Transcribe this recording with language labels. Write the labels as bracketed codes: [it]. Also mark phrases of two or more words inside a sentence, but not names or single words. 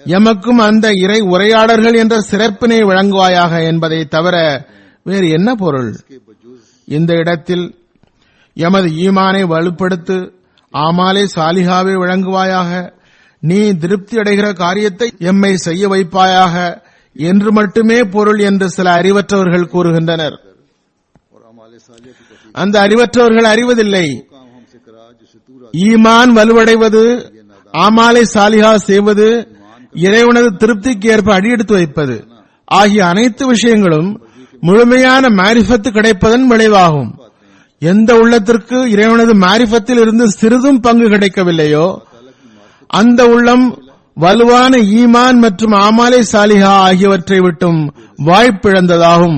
[ta] எமக்கும் அந்த இறை உரையாடர்கள் என்ற சிறப்பினை வழங்குவாயாக என்பதை தவிர வேறு என்ன பொருள்? [hi] के बजूज [ta] இந்த இடத்தில் எமது ஈமானை வலுப்படுத்து, [ar] أعمال صالحة [ta] வழங்குவாயாக, நீ திருப்தி அடைகிற காரியத்தை எம்மை செய்ய வைப்பாயாக என்று மட்டுமே பொருள் என்று சில அறிவற்றவர்கள் கூறுகின்றனர். [hi] और अमाल सालिह की तौफीक [ta] அந்த அறிவற்றவர்கள் அறிவதில்லை, [hi] काम हमसे करा जिसे तू [ta] ஈமான் வலுவடைவது, [ar] أعمال صالحة [ta] செய்வது, இறைவனது திருப்திக்கு ஏற்ப அடியெடுத்து வைப்பது ஆகிய அனைத்து விஷயங்களும் முழுமையான மாரிஃபத்து கிடைப்பதன் விளைவாகும். எந்த உள்ளத்திற்கு இறைவனது மாரிஃபத்தில் இருந்து சிறிதும் பங்கு கிடைக்கவில்லையோ அந்த உள்ளம் வலுவான ஈமான் மற்றும் [ar] أعمال صالحة [ta] ஆகியவற்றை விட்டும் வாய்ப்பிழந்ததாகும்.